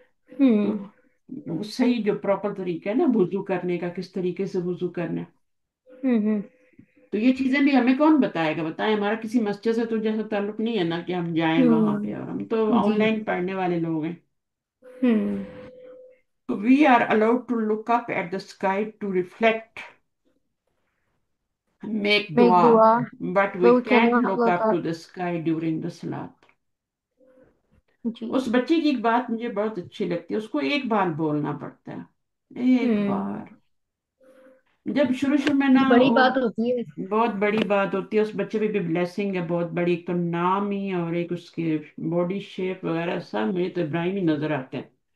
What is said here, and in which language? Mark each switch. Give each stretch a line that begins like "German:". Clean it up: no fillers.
Hindi: तो हम्म। वो सही जो प्रॉपर तरीका है ना वुजू करने का, किस तरीके से वुजू करना है। हम्म। तो ये चीजें भी हमें कौन बताएगा, बताएं। हमारा किसी मस्जिद से तो जैसा ताल्लुक नहीं है ना कि हम जाएं वहां पे, और हम तो जी। ऑनलाइन पढ़ने वाले लोग हैं। हम्म।
English: So we are allowed to look up at the sky to reflect, make Make dua, dua, but we but we can't cannot look look up to up. the sky during the salat.
Hindi: जी। उस बच्चे की एक बात मुझे बहुत अच्छी लगती है, उसको एक बार बोलना पड़ता है, एक हम्म। बार। जब शुरू शुरू में ना ये बड़ी वो, बात होती है। बहुत बड़ी बात होती है। उस बच्चे पे भी ब्लेसिंग है बहुत बड़ी, एक तो नाम ही और एक उसके बॉडी शेप वगैरह सब मुझे तो इब्राहिम ही नजर आते हैं।